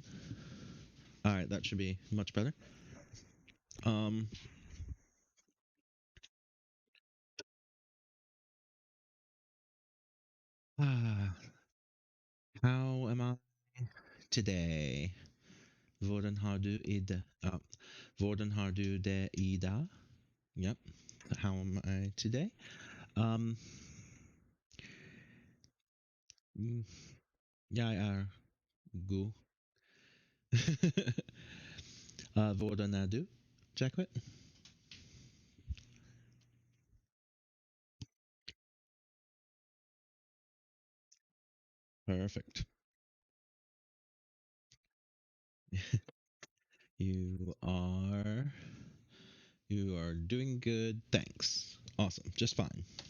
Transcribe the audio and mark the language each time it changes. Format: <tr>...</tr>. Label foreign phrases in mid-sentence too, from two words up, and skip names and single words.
<en>All right, that should be much better. Um ah, how am I today?</en> <no>Hvordan har du i det? Hvordan har du det i dag?</no> <en>Yep. How am I today?</en> <no>Um, Jeg er god. Hvordan er du, Jacquet?</no> <en>Perfect. You are doing good. Thanks. Awesome. Just fine.</en>